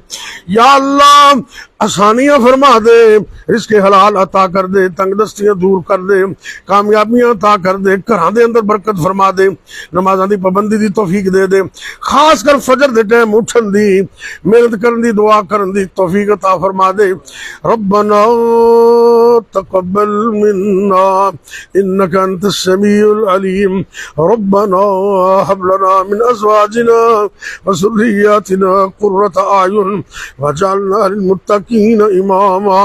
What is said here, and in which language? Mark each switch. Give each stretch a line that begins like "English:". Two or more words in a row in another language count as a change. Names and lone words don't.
Punjabi: یا اللہ آسانیاں فرما دے، رزقِ حلال عطا کر دے، تنگدستیاں دور کر دے، کامیابیاں عطا کر دے، گھراں دے اندر برکت فرما دے، نمازاں دی پابندی دی توفیق دے دے، خاص کر فجر دے ٹائم اٹھن دی محنت کرن دی دعا کرن دی توفیق عطا فرما دے.
Arabic: ربنا تقبل منا إنك أنت السميع العليم، ربنا هب لنا من أزواجنا وذرياتنا قرة أعين واجعلنا للمتقين إماما.